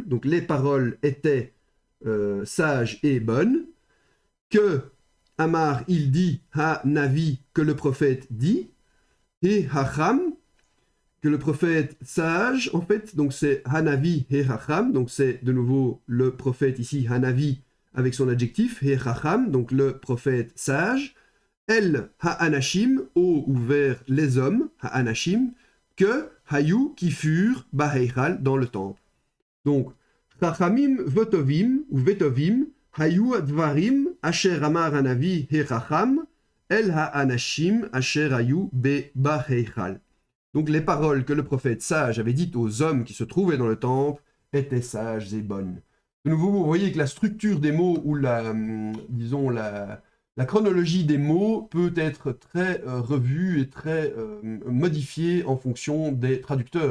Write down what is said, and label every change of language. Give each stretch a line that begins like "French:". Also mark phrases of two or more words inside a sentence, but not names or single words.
French: donc les paroles étaient sages et bonnes, que Amar, il dit,
Hebrew: הנביא,
French: que le prophète dit, et Hacham, que le prophète sage, en fait, donc c'est Hanavi et Hacham, donc c'est de nouveau le prophète ici, Hanavi, avec son adjectif, et Hacham, donc le prophète sage,
Hebrew: אל האנשים,
French: au ou vers les hommes, Ha'anashim, que Hayu, qui furent, Baheichal, dans le temple.
Hebrew: Donc, חכמים וטובים,
French: ou
Hebrew: וטובים, היו הדברים אשר אמר הנביא החכם אל האנשים אשר היו ב בהיכל.
French: Donc les paroles que le prophète sage avait dites aux hommes qui se trouvaient dans le temple étaient sages et bonnes. De nouveau, vous voyez que la structure des mots ou la chronologie des mots peut être très revue et très modifiée en fonction des traducteurs.